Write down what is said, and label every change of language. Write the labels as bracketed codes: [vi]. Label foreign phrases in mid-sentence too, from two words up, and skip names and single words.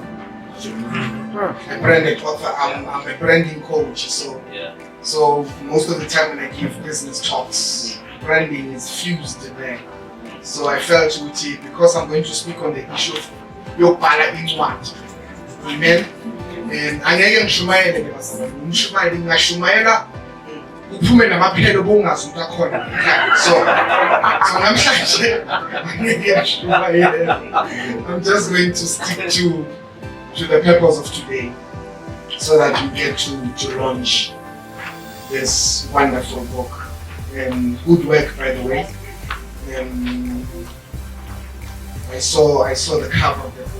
[en] A branded author. I'm a branding coach, so most of the time when I give business talks, branding is fused there. So I felt because I'm going to speak on the issue of your pala in what. Amen. And [zu] angeke ngishumayele ke basana. Ngishumayele ngashumayela uphume namaphelo bongazuthi akhona. So namhlanje angeke ngishumayele. [en] I'm just going to stick to the purpose of today so that you get to launch this wonderful book. Good work, by the way. I saw the cover of the book.